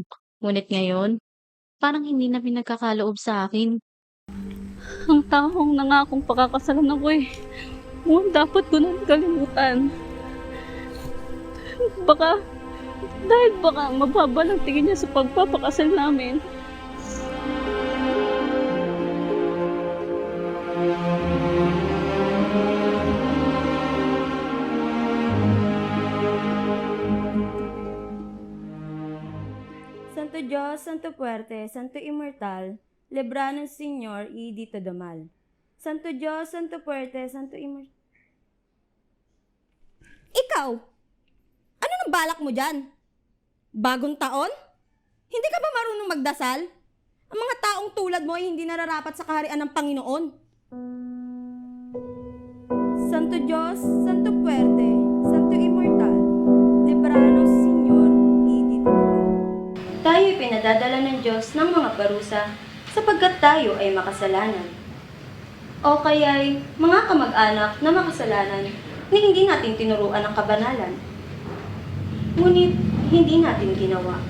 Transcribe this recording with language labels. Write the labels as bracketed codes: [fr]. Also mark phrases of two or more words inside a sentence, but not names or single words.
[tl] Ngunit ngayon, parang hindi na pinagkakaloob sa akin. Ang taong nangakong pakakasalan ako'y dapat ko nang kalimutan. Baka mababa lang tingin niya sa pagpapakasal namin. [es] Santo Dios, Santo Fuerte, Santo Immortal, Libranos Señor y dito do mal. Santo Dios, Santo Fuerte, Santo Immortal. [tl] Ikaw! Ano nang balak mo dyan? Bagong taon? Hindi ka ba marunong magdasal? Ang mga taong tulad mo ay hindi nararapat sa kaharian ng Panginoon. [es] Santo Dios, Santo Fuerte, Santo Immortal, Libranos Señor y dito do mal. [tl] Tayo'y pinadadala ng Diyos ng mga parusa sapagkat tayo ay makasalanan. O kaya'y mga kamag-anak na makasalanan na hindi natin tinuruan ang kabanalan. Ngunit hindi natin ginawa.